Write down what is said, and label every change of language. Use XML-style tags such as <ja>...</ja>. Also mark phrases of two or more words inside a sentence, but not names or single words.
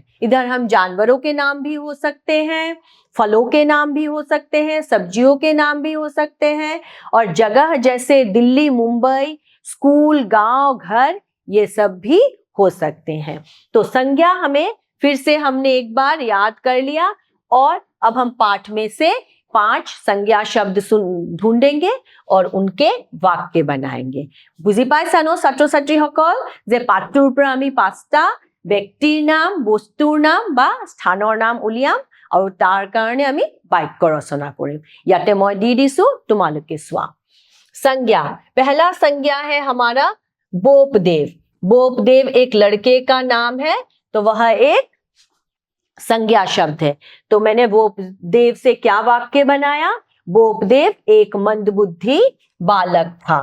<hi>इधर हम जानवरों के नाम भी हो सकते हैं, फलों के नाम भी हो सकते हैं, सब्जियों के नाम भी हो सकते हैं, और जगह जैसे दिल्ली, मुंबई, स्कूल, गांव, घर, ये सब भी हो सकते हैं। तो संज्ञा हमें फिर से हमने एक बार याद कर लिया और अब हम पाठ में से 5 संज्ञा शब्द ढूंढेंगे और उनके वाक्य बनाएंगे।</hi> <as>बुझি पाइছানো ছাত্ৰ ছাত্ৰীসকল যে পাঠটোৰ পৰা আমি 5টা ব্যক্তিৰ নাম, বস্তুৰ নাম বা স্থানৰ নাম উলিয়াম আৰু তাৰ কাৰণে আমি বাক্য ৰচনা কৰিম। ইয়াতে মই দি দিছো, তোমালোকে চোৱা।</as> <hi>संज्ञा, पहला संज्ञा है हमारा बोपदेव। बोपदेव एक लड़के का नाम है, तो वह एक संज्ञा शब्द है। तो मैंने बोपदेव से क्या वाक्य बनाया? बोपदेव एक मंदबुद्धि बालक था।</hi>